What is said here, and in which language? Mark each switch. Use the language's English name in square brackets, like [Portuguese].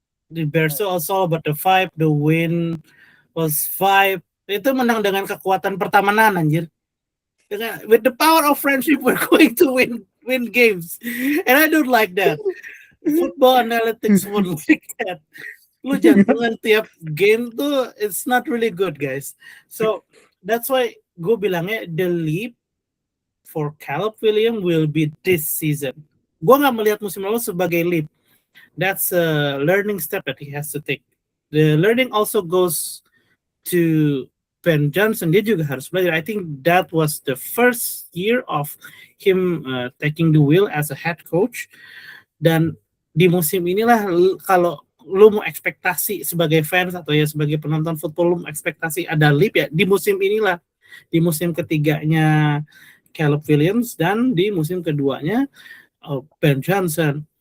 [English] The Bears [Indonesian] tuh [English] also all about the vibe, the win was vibe. [Indonesian] Itu menang dengan kekuatan pertemanan anjir. [English] With the power of friendship we're going to win games. And I don't like that. Football analytics won't like that. [Indonesian] Lu jangan tiap game tuh [English] it's not really good guys. So that's why [Indonesian] gue bilangnya [English] the leap for Caleb Williams will be this season. [Indonesian] Gue nggak melihat musim lalu sebagai leap. [English] That's a learning step that he has to take. The learning also goes to Ben Johnson. [Indonesian] Dia juga harus belajar. [English] I think that was the first year of him taking the wheel as a head coach. [Indonesian] Dan di musim inilah kalau lu mau ekspektasi sebagai fans atau ya sebagai penonton football lu mau ekspektasi ada leap ya di musim inilah, di musim ketiganya Caleb Williams dan di musim keduanya Ben Johnson.